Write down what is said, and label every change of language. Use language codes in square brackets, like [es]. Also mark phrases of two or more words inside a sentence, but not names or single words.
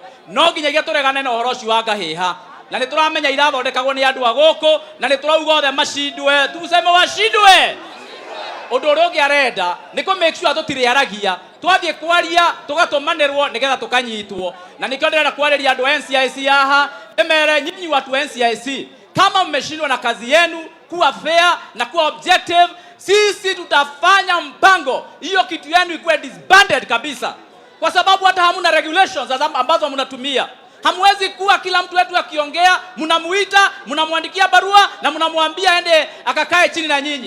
[ki] No nginyagia tũregane na ũhoro ũcio wa ngahĩha. Na nĩtũramenya irathondekagwo nĩ andũ a gũkũ na nĩtũrauga othe macindwe. [sw] Tuseme washindwe. [ki] Ũndũ ũrĩa ũngĩ arenda nĩ kũ [en] make sure [ki] tũtirĩaragia. Twathiĩ kwaria tũgatũmanĩrwo nĩgetha tũkanyitwo. Na nĩkĩo ndĩrenda kwarĩria andũ a NCIC haha. [sw] Ndĩmere nyinyi watu wa NCIC, kama mmeshindwa na kazi yenu kuwa fair na kuwa objective, sisi tutafanya mpango hiyo kitu yenu ikuwe disbanded kabisa, kwa sababu hata hamuna regulations ambazo mnatumia. Hamwezi kuwa kila mtu wetu akiongea mnamuita, mnamwandikia barua na mnamwambia aende akakae chini na nyinyi.